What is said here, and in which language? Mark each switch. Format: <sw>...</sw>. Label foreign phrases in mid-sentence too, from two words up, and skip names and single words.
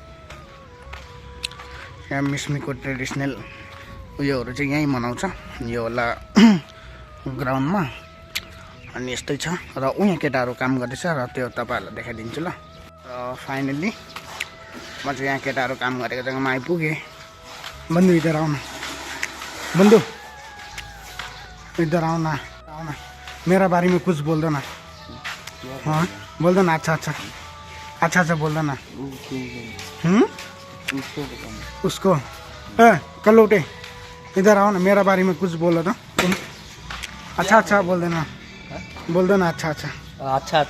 <ne>यहाँ मिस्मीको ट्रेडिसनल उयोहरू चाहिँ यहीँ मनाउँछ, यो होला ग्राउन्डमा। अनि यस्तै छ। र उहाँ केटाहरू काम गर्दैछ, र त्यो तपाईँहरूलाई देखाइदिन्छु ल। र फाइनल्ली म चाहिँ यहाँ केटाहरू काम गरेको जग्गामा आइपुगेँ।</ne> <hi>बन्धु इधर आउन, बन्धु इधर आउन, मेरा बारे में कुछ बोल दो ना। हाँ बोल दो ना, अच्छा बोल दो ना। उसको कल उठे, इधर आओ ना, मेरा बारे में कुछ बोलो तो तुम। अच्छा बोल देना, अच्छा।</hi>